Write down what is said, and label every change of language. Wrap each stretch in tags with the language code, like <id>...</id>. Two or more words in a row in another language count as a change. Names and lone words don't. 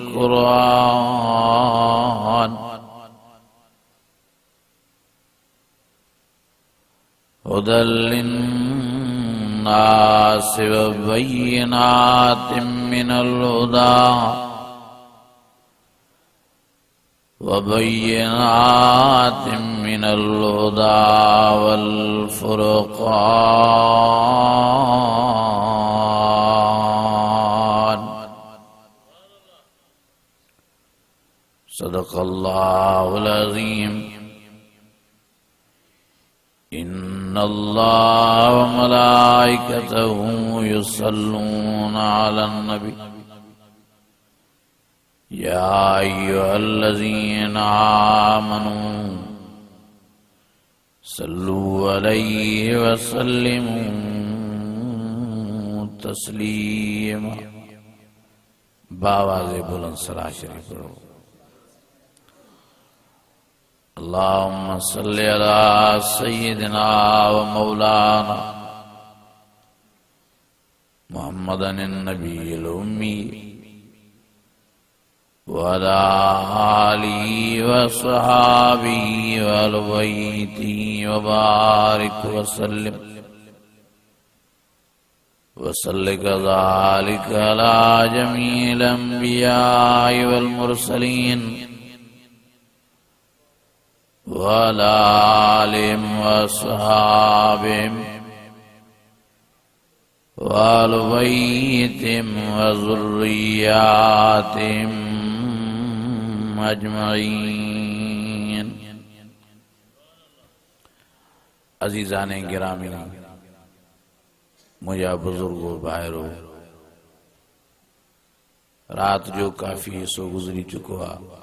<ar>القرآن هدًى للناس وبينات من الهدى من الهدى والفرقان. صدق الله العظيم. إن الله وملائكته يصلون على النبي يا أيها الذين آمنوا صلوا عليه وسلموا تسليما.</ar> <ur>باآوازِ بلند صلاۃ شریف پڑھو.</ur> <ar>اللهم صل على سيدنا ومولانا محمد النبي الأمي وعلى آله وأصحابه وأهل بيته وبارك وسلم وصل كذلك على جميع الأنبياء والمرسلين وعلى آلهم وأصحابهم وأهل بيتهم وذرياتهم أجمعين.</ar> <sd>अज़ीज़ाने गिरामी, मुझा बुजुर्गो भाइरो, रात जो काफ़ी हिस्सो गुज़री चुको आहे।</sd>